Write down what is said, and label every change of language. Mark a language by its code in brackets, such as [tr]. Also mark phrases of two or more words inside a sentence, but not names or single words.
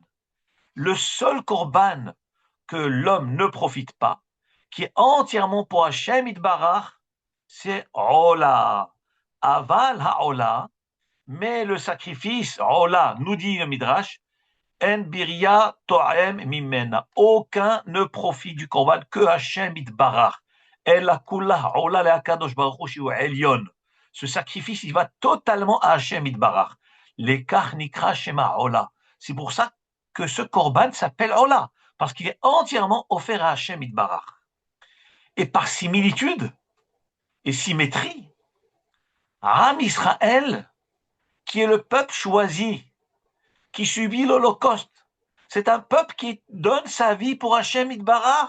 [fr] Le seul korban que l'homme ne profite pas, qui est entièrement pour [he] השם יתברך, [fr] c'est Ola. [he] אבל העולה, [fr] mais le sacrifice, Ola, nous dit le Midrash, [he] אין בריה טועם ממנה. [fr] Aucun ne profite du korban que [he] השם יתברך. אלא כולה עולה להקדוש ברוך הוא שהוא עליון. [fr] Ce sacrifice, il va totalement à [he] השם יתברך. לכך נקרא שמה עולה. [fr] C'est pour ça que ce korban s'appelle ola, parce qu'il est entièrement offert à [he] השם יתברך. [fr] Et par similitude et symétrie, Am Israël, qui est le peuple choisi, qui subit l'Holocauste, c'est un peuple qui donne sa vie pour [he] השם יתברך.